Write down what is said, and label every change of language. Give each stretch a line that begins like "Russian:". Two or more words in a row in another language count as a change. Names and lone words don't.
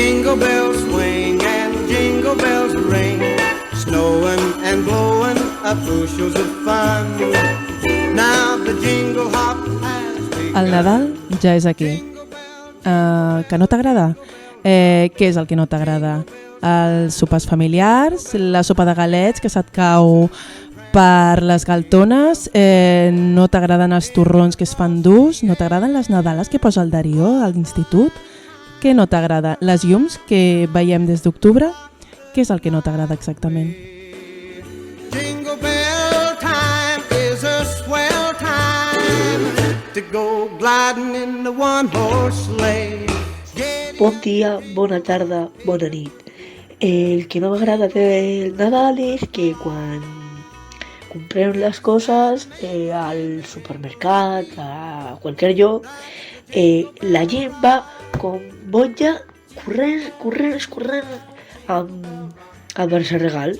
English: Jingle bells swing and jingle bells ring, snowing and blowing up bushels of fun. Now the jingle hop has begun.
Catalan: El Nadal ja és aquí. Que no t'agrada? Què és el que no t'agrada? Els sopars familiars, la sopa de galets que se't cau per les galtones, no t'agraden els torrons que es fan durs, no t'agraden les nadales que posa el Darío a l'institut? Què no t'agrada? Les llums que veiem des d'octubre? Què és el que no t'agrada exactament?
English: Jingle bell time is a swell time to go gliding in the one-horse sleigh.
Catalan: Bon dia, bona tarda, bona nit. El que no m'agrada del Nadal és que quan comprem les coses al supermercat, a qualsevol lloc, la gent va com boja, corrent amb els regals.